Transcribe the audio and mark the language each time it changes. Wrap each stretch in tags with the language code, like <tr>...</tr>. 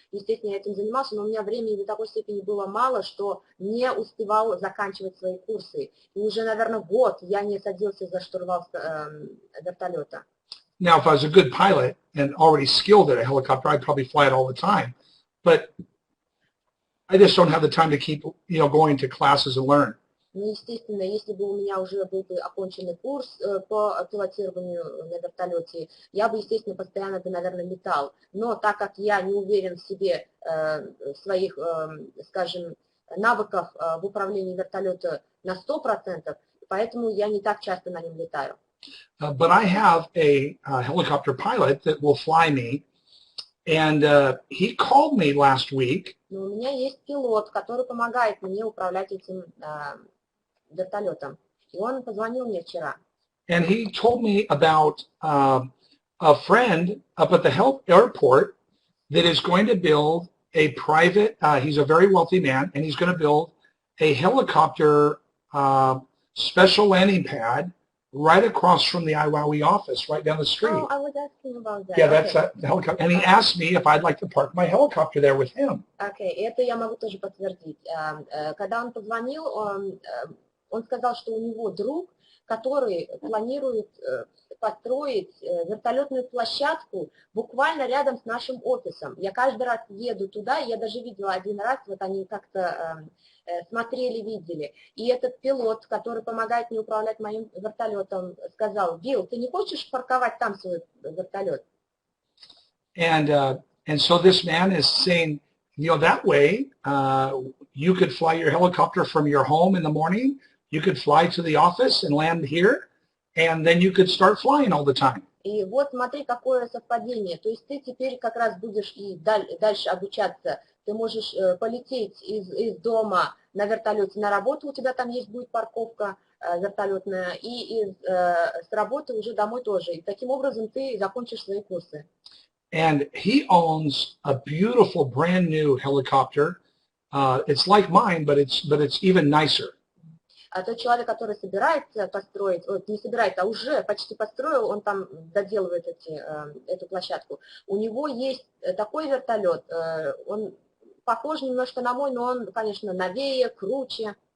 <ru>Естественно, я этим занимался, но у меня времени до такой степени было мало, что не успевал заканчивать свои курсы. И уже, наверное, год я не садился за штурвал вертолета.</ru> <en>Now, if I was a good pilot and already skilled at a helicopter, I'd probably fly it all the time. But I just don't have the time to keep, going to classes and learn.</en> <ru>Ну, естественно, если бы у меня уже был бы оконченный курс по пилотированию на вертолете, я бы, естественно, постоянно бы, наверное, летал. Но так как я не уверен в себе, в своих, скажем, навыках в управлении вертолета на 100%, поэтому я не так часто на нем летаю.</ru> <en>But I have a helicopter pilot that will fly me, and he called me last week.</en> <ru>Но у меня есть пилот, который помогает мне управлять этим вертолетом. И он позвонил мне вчера.</ru> <en>And he told me about a friend up at the airport that is going to build a private, he's a very wealthy man, and he's going to build a helicopter special landing pad right across from the IWOWI office, right down the street. Oh, I was asking about that. Yeah, that's the helicopter. And he asked me if I'd like to park my helicopter there with him.</en> <ru>Okay, это я могу тоже подтвердить. Когда он позвонил, он сказал, что у него друг, который планирует построить вертолетную площадку буквально рядом с нашим офисом. Я каждый раз еду туда, я даже видела один раз, вот они как-то смотрели, видели. И этот пилот, который помогает мне управлять моим вертолетом, сказал: Билл, ты не хочешь парковать там свой вертолет?</ru> <en>And so this man is saying, that way you could fly your helicopter from your home in the morning, you could fly to the office and land here, and then you could start flying all the time.</en> <ru>И вот смотри, какое совпадение. То есть ты теперь как раз будешь и дальше обучаться. Ты можешь полететь из дома на вертолете на работу, у тебя там будет парковка вертолетная, и с работы уже домой тоже. И таким образом ты закончишь свои курсы.</ru> <en>And he owns a beautiful brand new helicopter. It's like mine, but it's even nicer.</en> <ru>А тот человек, который собирается построить, не собирается, а уже почти построил, он там доделывает эту площадку. У него есть такой вертолет, он похож немножко на мой, но он, конечно, новее, круче.</ru>